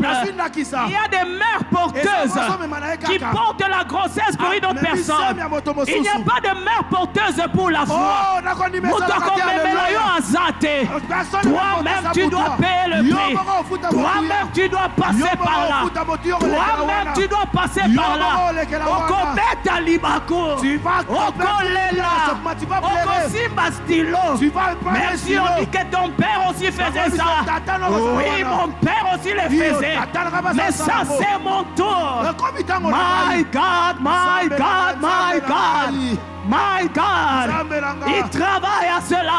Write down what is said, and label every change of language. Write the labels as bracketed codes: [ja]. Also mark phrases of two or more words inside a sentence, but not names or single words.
[fr] Il y a des mères porteuses qui portent la grossesse pour une autre personne. Il n'y a pas de mère porteuse pour la foi. Toi-même, tu dois payer le prix. Toi-même, tu dois passer par là. Toi-même, tu dois passer par là. [ln] Okometa libako. Okolela. Okosimba stylo. [fr] Même si on dit que ton père aussi faisait ça. Oui, mon père aussi le faisait. Mais ça, c'est mon tour. [en] My God, my God, my God. My God, [fr] il travaille à cela.